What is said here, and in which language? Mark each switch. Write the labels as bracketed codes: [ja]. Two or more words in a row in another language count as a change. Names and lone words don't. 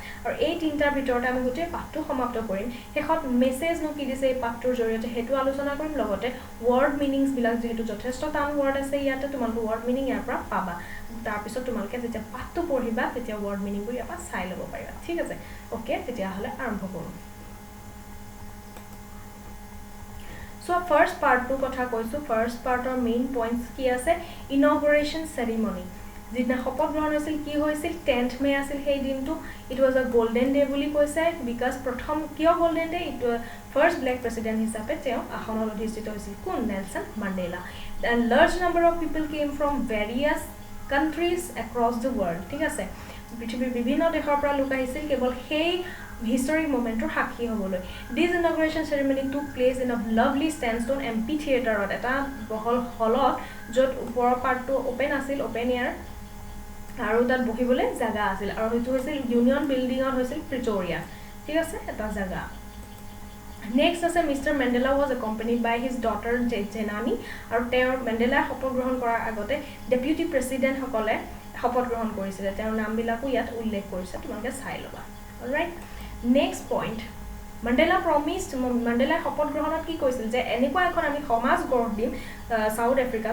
[as] আৰু এই তিনিটাৰ ভিতৰতে আমি গোটেই পাঠটো সমাপ্ত কৰিম। শেষত মেছেজনো কি দিছে এই পাঠটোৰ জৰিয়তে সেইটো আলোচনা কৰিম। লগতে [en] word meaningsবিলাক, [as] যিহেতু যথেষ্ট টান ৱৰ্ড আছে ইয়াতে, তোমালোকে [en] word meaning [as] ইয়াৰ পৰা পাবা। তাৰপিছত তোমালোকে যেতিয়া পাঠটো পঢ়িবা তেতিয়া [en] word meaningবোৰ [as] ইয়াৰ পৰা চাই ল'ব পাৰিবা। ঠিক আছে, অ'কে, তেতিয়াহ'লে আৰম্ভ কৰোঁ। [en] So first part [as] to কথা কৈছো। [en] firstৰ part main points [as] কি আছে, [en] inauguration ceremony, [as] যিদিনা শপত গ্ৰহণ হৈছিল কি হৈছিল 10th মে আছিল সেই দিনটো। [en] it was a golden day [as] বুলি কৈছে, বিকজ প্ৰথম কিয় [en] golden day, it first black president [as] হিচাপে তেওঁ আসনত অধিষ্ঠিত হৈছিল। [en] কোন? নেলছন মান্ডেলা। and large number of people came from various countries across the world. [as] ঠিক আছে, পৃথিৱীৰ বিভিন্ন দেশৰ পৰা লোক আহিছিল কেৱল সেই [en] historic momentৰ [as] সাক্ষী হ'বলৈ। [en] This inauguration ceremony took place in a lovely sandstone amphitheater, [as] এটা বহল হলত, য'ত ওপৰৰ পাৰ্টটো ওপেন আছিল, [en] open air, [as] আৰু তাত বহিবলৈ জায়গা আছিল। আৰু সেইটো হৈছিল ইউনিয়ন বিল্ডিঙত হৈছিল প্ৰিটৰিয়া। ঠিক আছে, এটা জায়গা। Next আছে Mr. [en] Mandela was accompanied by his daughter Jenani [as] আৰু তেওঁৰ মেণ্ডেলা শপত গ্ৰহণ কৰাৰ আগতে [en] deputy president [as] সকলে শপত গ্ৰহণ কৰিছিলে তেওঁৰ নামবিলাকো ইয়াত উল্লেখ কৰিছে তোমালোকে চাই ল'বা [en] alright next point Mandela promised [as] Mandela শপত গ্ৰহণত কি কৈছিল যে এনেকুৱা এখন আমি সমাজ গঢ় দিম সাউথ আফ্ৰিকা